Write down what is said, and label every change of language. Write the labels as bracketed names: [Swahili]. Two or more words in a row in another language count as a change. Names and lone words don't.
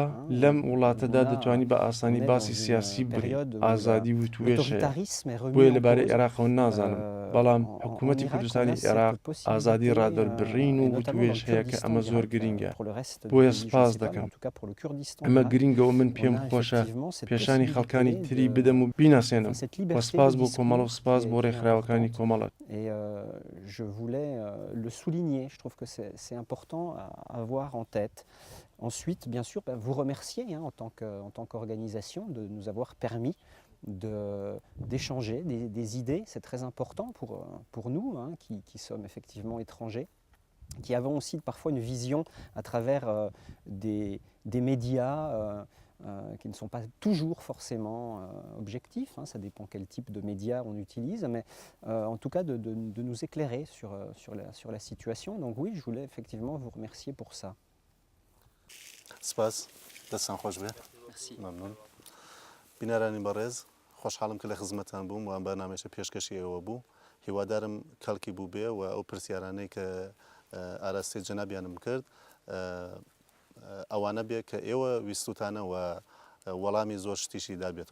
[Central Kurdish] لەم وڵاتەدا دەتوانی بە ئاسانی باسی سیاسی بڕی ئازادی و توێشەیە بۆیە لەبارەی عێراقەوە نازانم بەڵام حکوومەتی کوردستانی عێراق ئازادی ڕادەربڕین و توێژ هەیە کە ئەمە زۆر گرینگە بۆیە سپاس دەکەم ئەمە گرینگەوە من پێم خۆشە پێشانی خەڵکانی تری بدەم و بیناسێنم وە سپاس بۆ کۆمەڵ و سپاس بۆ ڕێکخراوەکانی کۆمەڵەت. [French] Je voulais le souligner, je trouve que c'est important à avoir en tête. Ensuite, bien sûr, vous remercier en tant qu'organisation de nous avoir permis d'échanger des idées. C'est très important pour nous qui sommes effectivement étrangers, qui avons aussi parfois une vision à travers des médias qui ne sont pas toujours forcément objectifs, ça dépend quel type de médias on utilise, mais en tout cas de nous éclairer sur la situation. Donc oui, je voulais effectivement vous remercier pour ça. Merci. [Central Kurdish] بینەرانی بەڕێز خۆشحاڵم کە لە خزمەتان بووم و ئەم بەرنامەیە پێشکەشی ئێوە بوو هیوادارم کەڵکی بوو بێ و ئەو پرسیارانەی کە ئاراستی جەنابیانم کرد ئەوانە بێ کە ئێوە ویستوتانە و وەڵامی زۆر شتیشی دابێتەوە.